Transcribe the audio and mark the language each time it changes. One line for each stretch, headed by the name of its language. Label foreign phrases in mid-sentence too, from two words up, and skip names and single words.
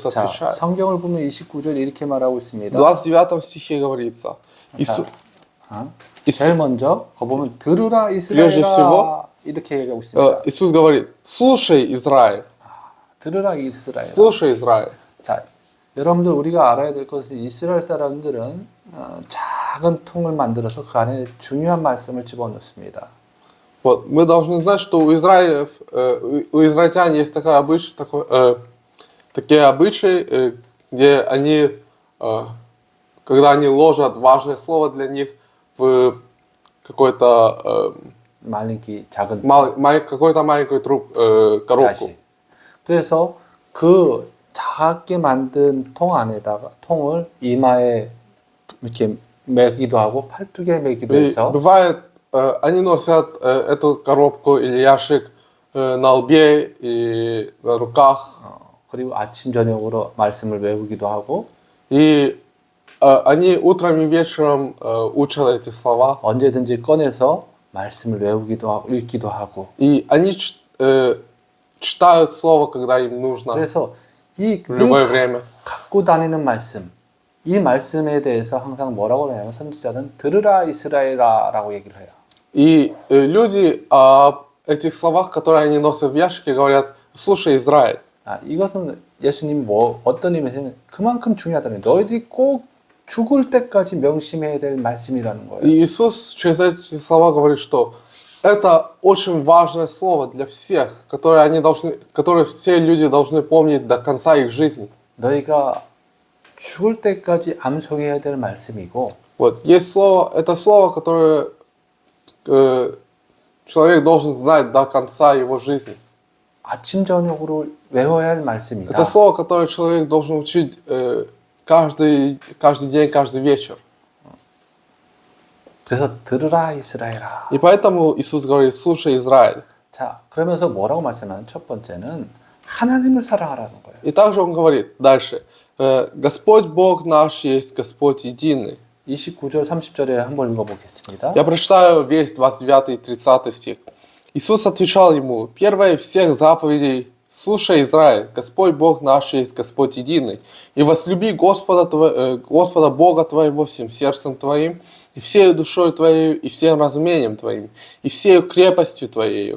Korean: 자,
Russian: отвечает.
Korean: 성경을 보면 29절 이렇게 말하고 있습니다.
Russian: В 29 стихе говорится,
Korean: 제일 먼저 거 보면 들으라
Russian: Прежде
Korean: 이스라엘아
Russian: всего,
Korean: 이렇게 얘기하고 있습니다.
Russian: Иисус говорит, слушай, Израиль,
Korean: 들으라 이스라엘.
Russian: слушай, Израиль.
Korean: 자, 여러분들 우리가 알아야 될 것은 이스라엘 사람들은 작은 통을 만들어서 그 안에 중요한 말씀을 집어넣습니다.
Russian: Вот, мы должны знать, что у израильтян есть такие обычаи, где они, когда они ложат важное слово для них в какой-то
Korean: 작은
Russian: какую-то маленькую коробку.
Korean: 다시. 그래서 그 작게 만든 통을 이마에 이렇게 매기도 하고 팔뚝에 매기도
Russian: И
Korean: 해서
Russian: бывает, они носят эту коробку или ящик на лбе и на руках.
Korean: 그리고 아침 저녁으로 말씀을 외우기도 하고
Russian: И они утром и вечером учат эти слова.
Korean: 언제든지 꺼내서 말씀을 외우기도 하고 읽기도 하고
Russian: И они читают слово, когда им нужно,
Korean: 그래서 이
Russian: в любое
Korean: 늘
Russian: время.
Korean: 갖고 다니는 말씀 이 말씀에 대해서 항상 뭐라고 해요? 선지자는 들으라 이스라엘아라고 얘기를 해요.
Russian: И люди о этих словах, которые они носят в ящике, говорят: слушай, Израиль.
Korean: 이것은 예수님이 어떤 의미에서는 그만큼 중요하다는 거예요. 너희들이 꼭 죽을 때까지 명심해야 될 말씀이라는 거예요.
Russian: И Иисус через эти слова говорит, что это очень важное слово для всех, которое все люди должны помнить до конца их жизни.
Korean: 너희가 죽을 때까지 암송해야 될 말씀이고
Russian: Вот есть слово, это слово, которое человек должен знать до конца его жизни.
Korean: 아침 저녁으로 외워야 할 말씀이다.
Russian: Это слово, которое человек должен учить каждый день, каждый вечер.
Korean: 그래서 들으라 이스라엘아.
Russian: И поэтому Иисус говорит: слушай, Израиль.
Korean: 자, 그러면서 뭐라고 말씀하는 첫 번째는 하나님을 사랑하라는 거예요.
Russian: И также он говорит дальше: Господь Бог наш есть Господь единый.
Korean: 29절 30절에 한번 읽어보겠습니다.
Russian: Я прочитаю весь 29 и 30 стих. Иисус отвечал ему: первое из всех заповедей: слушай, Израиль, Господь Бог наш есть Господь единый, и возлюби Господа Бога твоего всем сердцем твоим, и всей душой твоей, и всем разумением твоим, и всей крепостью твоею.